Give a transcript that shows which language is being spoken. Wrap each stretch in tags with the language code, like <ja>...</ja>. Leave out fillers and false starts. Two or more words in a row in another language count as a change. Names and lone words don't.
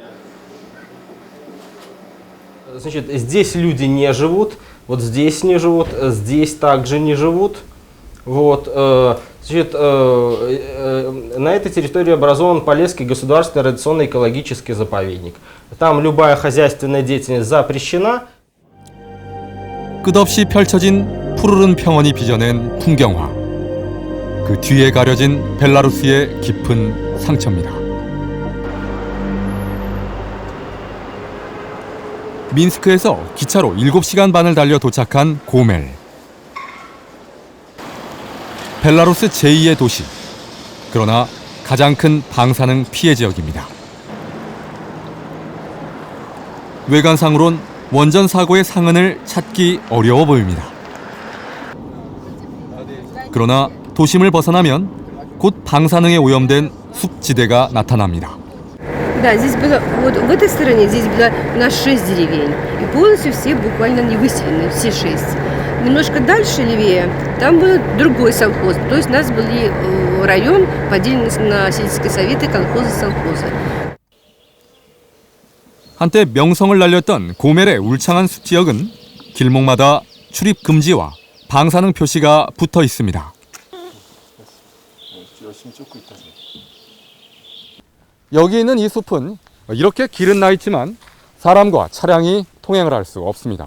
<ru>Значит, здесь люди не живут, вот здесь не живут, здесь также не живут. Вот, значит, на этой территории образован Полесский государственный радиационно-экологический заповедник. Там любая хозяйственная деятельность запрещена.</ru> <ko>끝없이 펼쳐진 푸르른 평원이 빚어낸 풍경화. 그 뒤에 가려진 벨라루스의 깊은 상처입니다. 민스크에서 기차로 7시간 반을 달려 도착한 고멜. 벨라루스 제2의 도시. 그러나 가장 큰 방사능 피해 지역입니다. 외관상으론 원전 사고의 상흔을 찾기 어려워 보입니다. 그러나 도심을 벗어나면 곧 방사능에 오염된 숲지대가 나타납니다.</ko> <ru>Да, здесь было, вот в этой стороне, здесь было у нас 6 деревень. И полностью все буквально не выселены, все 6. Немножко дальше, левее, там был другой совхоз. То есть у нас был район поделен на сельские советы, колхозы, совхозы.</ru> <ko>한때 명성을 날렸던 고멜의 울창한 숲지역은 길목마다 출입 금지와 방사능 표시가 붙어 있습니다. 여기 있는 이 숲은 이렇게 길은 나 있지만 사람과 차량이 통행을 할 수 없습니다.</ko>